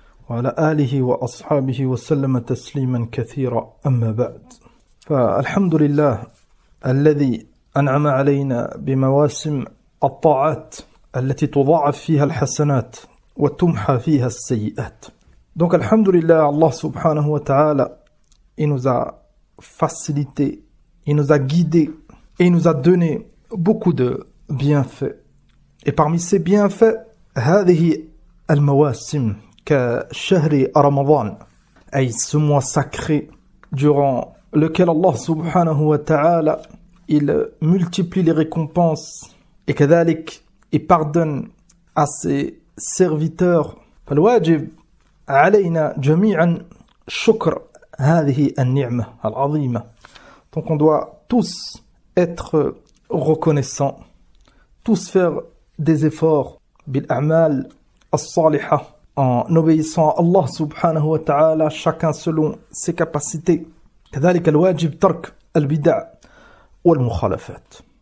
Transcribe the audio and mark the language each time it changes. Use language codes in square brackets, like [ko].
[ar] وعلى آله وأصحابه وسلم تسليما كثيرا أما بعد فالحمد لله الذي أنعم علينا بمواسم الطاعات التي تضاعف فيها الحسنات وتمحى فيها السيئات. [fr] Donc alhamdulillah, Allah subhanahu wa ta'ala, il nous a facilité, il nous a guidés et il nous a donné beaucoup de bienfaits. Et parmi ces bienfaits, [ar] هذه المواسم كشهر رمضان, [fr] أي ce mois sacré durant lequel Allah subhanahu wa ta'ala, il multiplie les récompenses et كذلك il pardonne à ses serviteurs. [ar] فالواجب علينا جميعا شكر هذه النعمة العظيمة. [fr] Donc on doit tous être reconnaissants, tous faire des efforts [ar] بالأعمال الصالحة [fr] en obéissant à Allah subhanahu wa ta'ala, chacun selon ses capacités. [ar] كذلك الواجب ترك البدع والمخالفات.